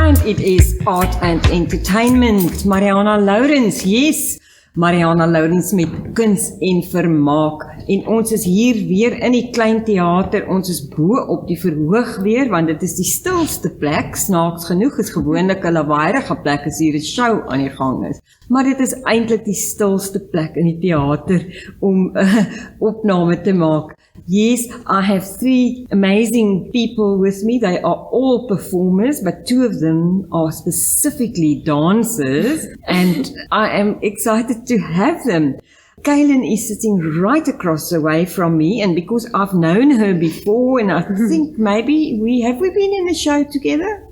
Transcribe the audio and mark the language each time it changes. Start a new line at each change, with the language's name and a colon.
English: it is art and entertainment. Mariana Lourens, yes.
Afrikaans: Mariana Lourens met kuns en vermaak. En ons is hier weer in die klein theater. Ons is bo op die verhoog weer, want dit is die stilste plek. Snaaks genoeg is gewoonlik 'n lawaaierige plek as hier 'n show aan die gang is. Maar dit is eintlik die stilste plek in die theater om opname te maak.
English: Yes, I have 3 amazing people with me. They are all performers, but 2 of them are specifically dancers, and I am excited to have them. Kaylin is sitting right across the way from me, and because I've known her before, and I think maybe we been in a show together?